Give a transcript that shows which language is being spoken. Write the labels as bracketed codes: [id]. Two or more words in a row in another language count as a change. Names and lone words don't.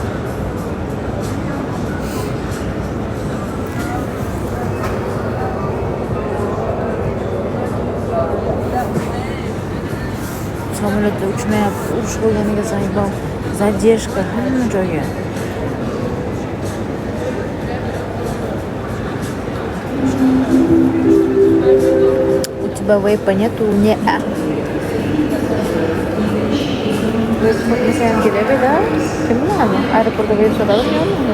[uz] Samolyotda uchmayapti. Urush bo'lganiga zaybal. Задержка hamma joyga. [ru] У тебя вейпа нету? Не-а. [uz] Вейп сотмасам kerak, да? Kim biladi? Aeroportda veyp sotadimi yo'qmi?